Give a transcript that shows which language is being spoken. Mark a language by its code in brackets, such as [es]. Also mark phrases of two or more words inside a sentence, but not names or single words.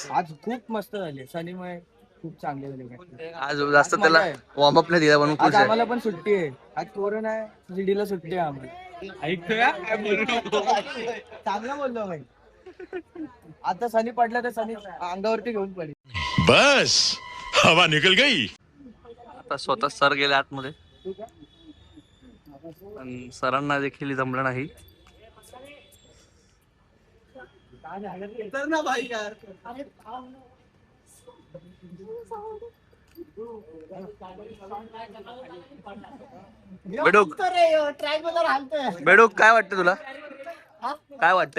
[mr] आज खूप मस्त झाली सनीमुळे खूप चांगले झाले आज जास्त त्याला वॉर्मअप नाही दिला म्हणून खुश आज आहे आम्हाला पण सुट्टी आहे आज कोरोना आहे जीडीला सुट्टी आहे आम्हाला चांगलं बोललो भाई आता सनी पडला तर सनी अंगावरती घेऊन पडेल [hi] बस हवा निकल गई. [mr] आता स्वतः सर गेले आतमध्ये पण सरांना देखील जमलं नाही तर ना भाई यार बेडूक बेडूक काय वाटतं तुला काय वाटतंय